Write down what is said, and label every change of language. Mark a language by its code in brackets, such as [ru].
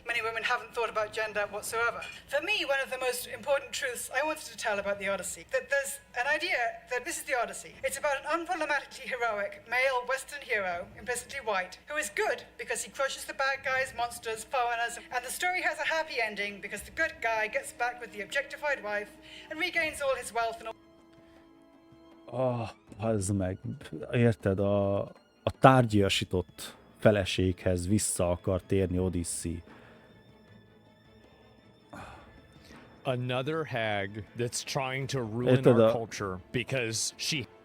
[en] Many women haven't thought about gender whatsoever. For me, one of the most important truths I wanted to tell about the Odyssey, that there's an idea that this is the Odyssey. It's about an unproblematically heroic male Western hero, implicitly white, who is good because he crushes the bad guys, monsters, foreigners, and the story has a happy ending because the good guy gets back with the objectified wife and regains all his wealth and all... [hu] Az meg, érted, a tárgyasított feleséghez vissza akar térni Odyssey. [en] Another hag that's trying to ruin our culture because she...